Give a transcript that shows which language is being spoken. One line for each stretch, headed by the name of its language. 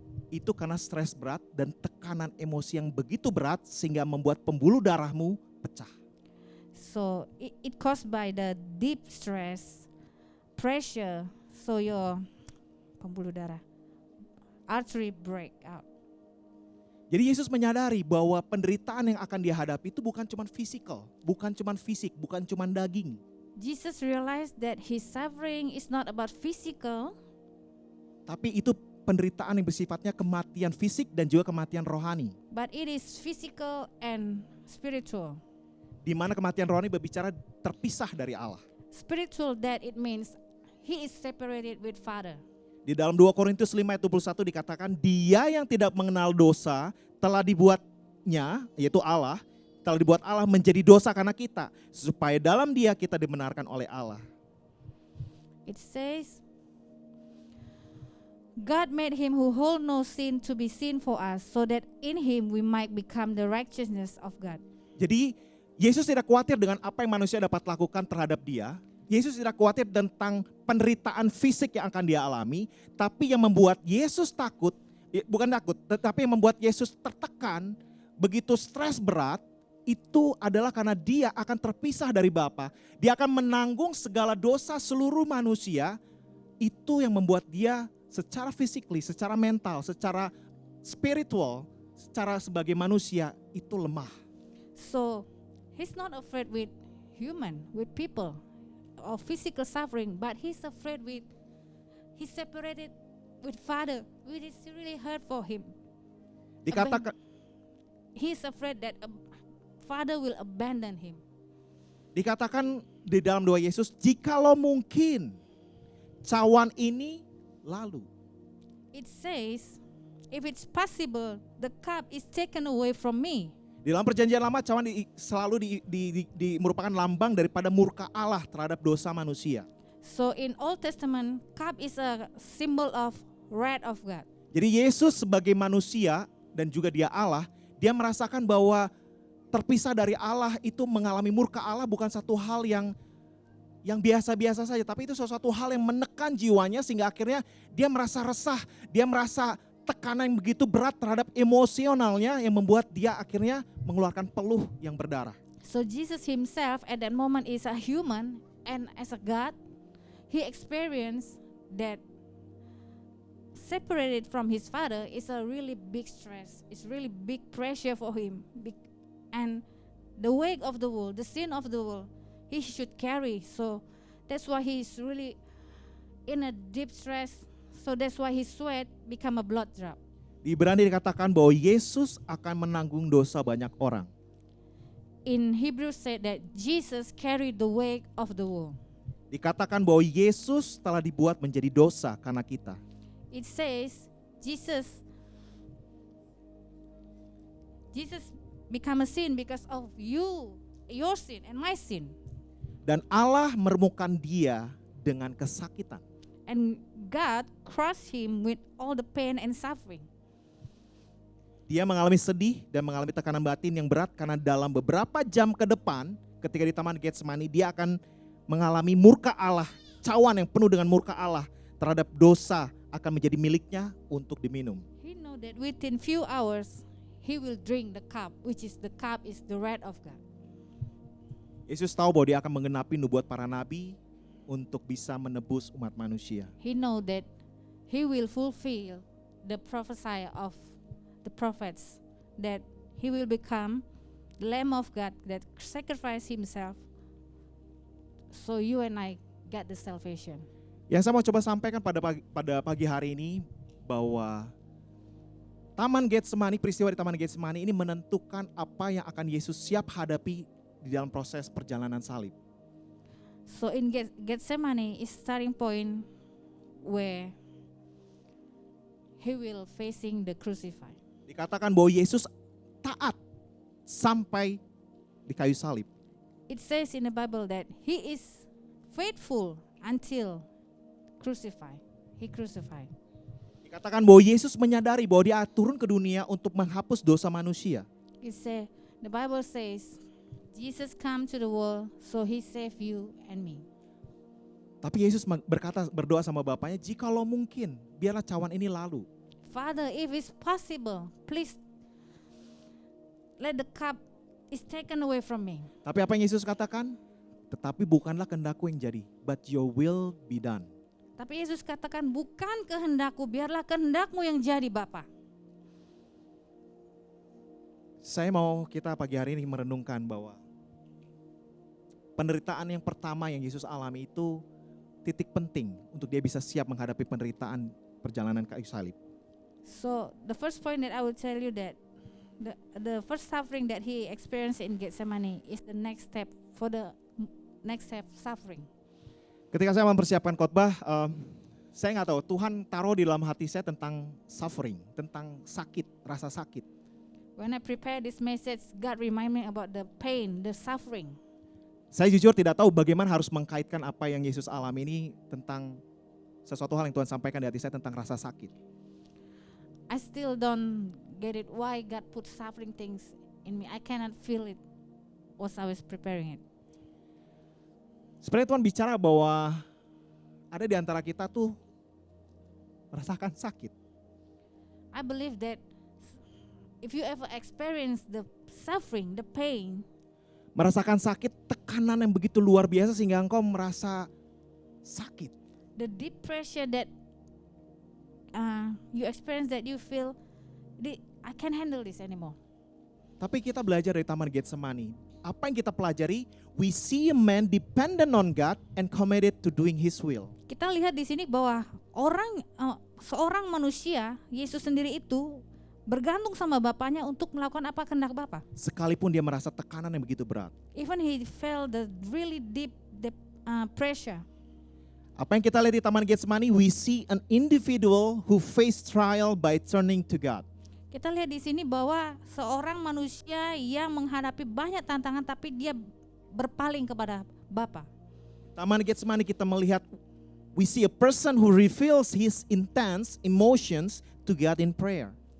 Indonesian: itu karena stres berat dan tekanan emosi yang begitu berat sehingga membuat pembuluh darahmu pecah.
English: So it caused by the deep stress, pressure, so your
Indonesian: pembuluh darah,
English: artery break out.
Indonesian: Jadi Yesus menyadari bahwa penderitaan yang akan dia hadapi itu bukan cuma fisikal, bukan cuma fisik, bukan cuma daging.
English: Jesus realized that his suffering is not about physical,
Indonesian: Tapi itu penderitaan yang bersifatnya kematian fisik dan juga kematian rohani.
English: but it is physical and spiritual.
Indonesian: Di mana kematian rohani berbicara terpisah dari Allah.
English: Spiritual, that it means he is separated with Father.
Indonesian: Di dalam 2 Korintus 5 ayat 21 dikatakan dia yang tidak mengenal dosa telah dibuatnya, yaitu Allah, telah dibuat Allah menjadi dosa karena kita, supaya dalam dia kita dibenarkan oleh Allah.
English: It says, God made him who hold no sin to be sin for us, so that in him we might become the righteousness of God.
Indonesian: Jadi Yesus tidak khawatir dengan apa yang manusia dapat lakukan terhadap dia. Yesus tidak khawatir tentang penderitaan fisik yang akan dia alami. Tapi yang membuat Yesus takut, bukan takut, tetapi yang membuat Yesus tertekan, begitu stres berat, itu adalah karena dia akan terpisah dari Bapa. Dia akan menanggung segala dosa seluruh manusia. Itu yang membuat dia secara physically, secara mental, secara spiritual, secara sebagai manusia itu lemah.
English: So he's not afraid with human, with people, or physical suffering, but he's afraid with, he's separated with Father, which is really hurt for him.
Indonesian: Dikatakan,
English: He's afraid that Father will abandon him.
Indonesian: dikatakan di dalam doa Yesus, jikalau mungkin cawan ini lalu.
English: It says, if it's possible, the cup is taken away from me.
Indonesian: Di dalam perjanjian lama cawan selalu merupakan lambang daripada murka Allah terhadap dosa manusia.
English: So in Old Testament, cup is a symbol of wrath of God.
Indonesian: Jadi Yesus sebagai manusia dan juga dia Allah, dia merasakan bahwa terpisah dari Allah itu mengalami murka Allah bukan satu hal yang biasa-biasa saja, tapi itu sesuatu hal yang menekan jiwanya sehingga akhirnya dia merasa resah, dia merasa tekanan yang begitu berat terhadap emosionalnya yang membuat dia akhirnya mengeluarkan peluh yang berdarah.
English: So Jesus himself at that moment is a human, and as a God, he experienced that separated from his Father is a really big stress. It's really big pressure for him. And the weight of the world, the sin of the world, he should carry. So that's why he's really in a deep stress. So that's why his sweat become a blood drop.
Indonesian: Di Ibrani dikatakan bahwa Yesus akan menanggung dosa banyak orang.
English: In Hebrews said that Jesus carried the weight of the world.
Indonesian: Dikatakan bahwa Yesus telah dibuat menjadi dosa karena kita.
English: It says Jesus become a sin because of you, your sin and my sin.
Indonesian: Dan Allah meremukkan dia dengan kesakitan.
English: And God crushed him with all the pain and suffering.
Indonesian: Dia mengalami sedih dan mengalami tekanan batin yang berat karena dalam beberapa jam ke depan ketika di Taman Getsemani dia akan mengalami murka Allah, cawan yang penuh dengan murka Allah terhadap dosa akan menjadi miliknya untuk diminum.
English: He know that within few hours he will drink the cup, which is the cup is the wrath of God.
Indonesian: Yesus tahu bahwa dia akan menggenapi nubuat para nabi untuk bisa menebus umat manusia.
English: He know that he will fulfill the prophecy of the prophets, that he will become the Lamb of God that sacrificed himself, so you and I get the salvation.
Indonesian: Yang saya mau coba sampaikan pada pagi hari ini bahwa peristiwa di Taman Getsemani ini menentukan apa yang akan Yesus siap hadapi di dalam proses perjalanan salib.
English: So in Gethsemane is starting point where he will facing the crucified.
Indonesian: Dikatakan bahwa Yesus taat sampai di kayu salib.
English: It says in the Bible that he is faithful until crucified. He crucified.
Indonesian: Dikatakan bahwa Yesus menyadari bahwa dia turun ke dunia untuk menghapus dosa manusia.
English: The Bible says Jesus come to the world so he save you and me.
Indonesian: Tapi Yesus berdoa sama Bapaknya, jikalau mungkin biarlah cawan ini lalu.
English: Father, if it's possible, please let the cup is taken away from me.
Indonesian: Tapi apa yang Yesus katakan? Tetapi bukanlah kehendakku yang jadi,
English: but your will be done.
Indonesian: Tapi Yesus katakan, bukan kehendakku, biarlah kehendakmu yang jadi Bapa. Saya mau kita pagi hari ini merenungkan bahwa penderitaan yang pertama yang Yesus alami itu titik penting untuk dia bisa siap menghadapi penderitaan perjalanan kayu salib.
English: So the first point that I will tell you that the first suffering that he experienced in Gethsemane is the next step for the next step suffering.
Indonesian: Ketika saya mempersiapkan khotbah, saya nggak tahu Tuhan taruh di dalam hati saya tentang suffering, tentang sakit, rasa sakit.
English: When I prepare this message, God remind me about the pain, the suffering. Saya jujur tidak tahu bagaimana harus mengkaitkan apa yang Yesus alami ini tentang sesuatu hal yang Tuhan sampaikan di hati saya tentang rasa sakit. I still don't get it why God put suffering things in me. I cannot feel it as I was preparing it.
Indonesian: Sebenarnya Tuhan bicara bahwa ada di antara kita tuh merasakan sakit.
English: I believe that if you ever experience the suffering, the pain,
Indonesian: Merasakan sakit, tekanan yang begitu luar biasa sehingga engkau merasa sakit.
English: the deep pressure that you experience, that you feel, I can't handle this anymore.
Indonesian: Tapi kita belajar dari Taman Getsemani. Apa yang kita pelajari?
English: We see a man dependent on God and committed to doing His will.
Indonesian: Kita lihat di sini bahwa seorang manusia, Yesus sendiri itu bergantung sama Bapaknya untuk melakukan apa kehendak Bapa. Sekalipun dia merasa tekanan yang begitu berat.
English: Even he felt the really deep pressure.
Indonesian: Apa yang kita lihat di Taman Getsemani?
English: We see an individual who faced trial by turning to God.
Indonesian: Kita lihat di sini bahwa seorang manusia yang menghadapi banyak tantangan tapi dia berpaling kepada Bapa. Taman Getsemani kita melihat,
English: we see a person who reveals his intense emotions to God in prayer.